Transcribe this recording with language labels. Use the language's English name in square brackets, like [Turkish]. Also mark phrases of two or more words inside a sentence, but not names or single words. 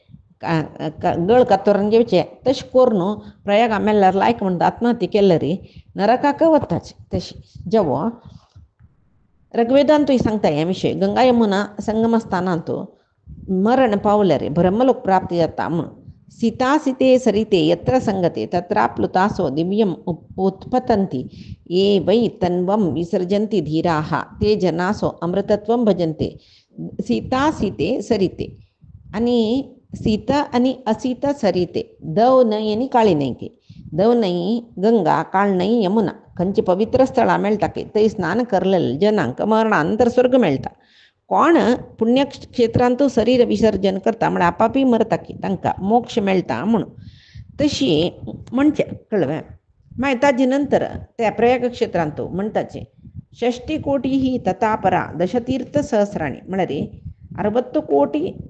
[Konkani] गळ कातरून घेवचें तशें कोर न्हू प्रयागा मेल्ल्यार लायक म्हणटा आत्महत्या केल्यार नरकाक वताच तशी जेवो ऋग्वेदांतूय सांगता हे विशय गंगा यमुना संगम स्थानांत मरण पावल्यार ब्रह्मलोक प्राप्ती जाता म्हण [Sanskrit] सीता सीते सरिते यत्र संगते तत्राप्लुतासो दिव्यम उत्पतन्ति ये वै तन्वं विसर्जन्ति धीराः ते जनासो अमृतत्वं भजन्ते सीता सीते सरिते [Konkani] आणि सीता आणि असीता सरिते दव न्हंय आणि काळी न्हंय दव न्हंय गंगा काळ न्हंय यमुना खंयची पवित्र स्थळां मेळटा की थंय स्नान करलेले जनांक मरणानंतर स्वर्ग मेळटा कोण पुण्यक्षेत्रांत शरीर विसर्जन करता म्हळ्यार आपापी मरता की तांकां मोक्ष मेळटा म्हणून तशी म्हणचे कळ्ळें मागीर ताजे नंतर त्या प्रयाग क्षेत्रांत म्हणटाचे 60 कोटी ही [Sanskrit] ततापरा दशतीर्थ सहस्राणी [Konkani] म्हळ्यार 60 कोटी